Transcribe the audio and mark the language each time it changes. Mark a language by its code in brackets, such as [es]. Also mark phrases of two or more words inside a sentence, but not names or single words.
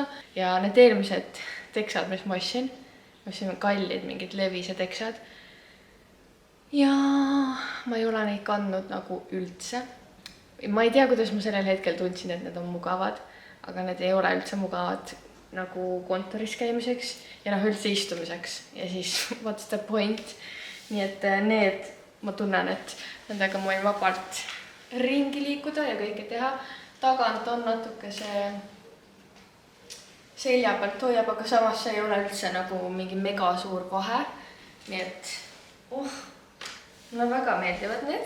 [et] Ja need eelmised teksad, mis ma ostsin kallid, mingid Levise teksad. Ja ma ei ole neid kandnud nagu üldse. Ma ei tea, kuidas ma sellel hetkel tundsin, et need on mugavad, aga need ei ole üldse mugavad nagu kontoris käimiseks ja üldse istumiseks. Ja siis [en] what's the point? [et] Nii et need, ma tunnen, et nendega ma võin vabalt ringi liikuda ja kõike teha. Tagant on natuke see selja pealt hoiab, aga samas see ei ole üldse nagu mingi mega suur vahe. Nii et mulle väga meeldivad need.